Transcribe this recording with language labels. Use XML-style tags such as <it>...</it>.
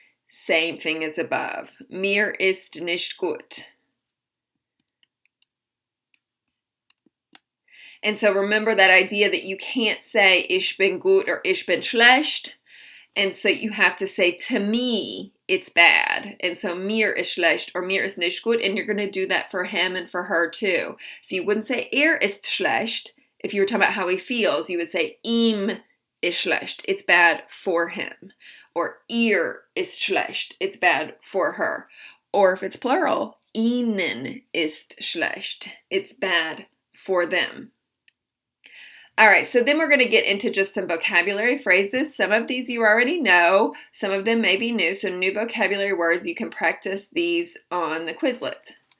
<en>Same thing as above.</en> <de>Mir ist nicht gut.</de> <en>And so remember that idea that you can't say</en> <de>ich bin gut</de> <en>or</en> <de>ich bin schlecht.</de> <en>And so you have to say to me, it's bad. And so</en> <de>mir ist schlecht</de> <en>or</en> <de>mir ist nicht gut.</de> <en>And you're going to do that for him and for her too. So you wouldn't say</en> <de>ist schlecht.</de> <en>If you were talking about how he feels, you would say</en> <de>ihm ist schlecht.</de> <en>It's bad for him. Or</en> <de>ihr ist schlecht.</de> <en>It's bad for her. Or if it's plural,</en> <de>ihnen ist schlecht.</de> <en>It's bad for them. All right, so then we're going to get into just some vocabulary phrases. Some of these you already know. Some of them may be new. So new vocabulary words, you can practice these on the Quizlet.</en>